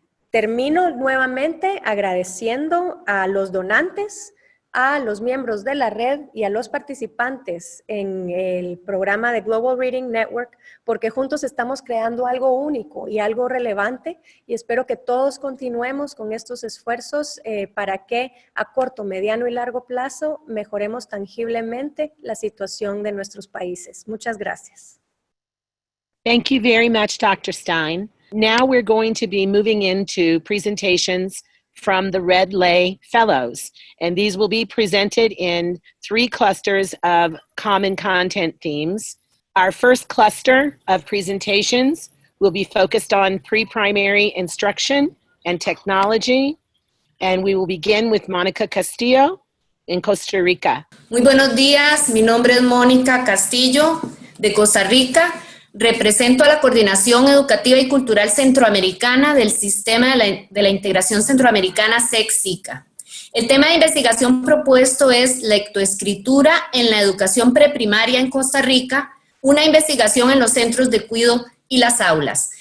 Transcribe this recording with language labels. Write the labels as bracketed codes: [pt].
[es] Termino nuevamente agradeciendo a los donantes, a los miembros de la red y a los participantes en el programa de Global Reading Network, porque juntos estamos creando algo único y algo relevante, y espero que todos continuemos con estos esfuerzos para que a corto, mediano y largo plazo mejoremos tangiblemente la situación de nuestros países. Muchas gracias. [en] Thank you very much, Dr. Stein. Now we're going to be moving into presentations from the Red Lay Fellows, and these will be presented in 3 clusters of common content themes. Our first cluster of presentations will be focused on pre-primary instruction and technology, and we will begin with Mónica Castillo in Costa Rica. [es] Muy buenos días, mi nombre es Mónica Castillo de Costa Rica. Represento a la Coordinación Educativa y Cultural Centroamericana del Sistema de la Integración Centroamericana SEC-SICA. El tema de investigación propuesto es lectoescritura en la educación preprimaria en Costa Rica, una investigación en los centros de cuidado y las aulas.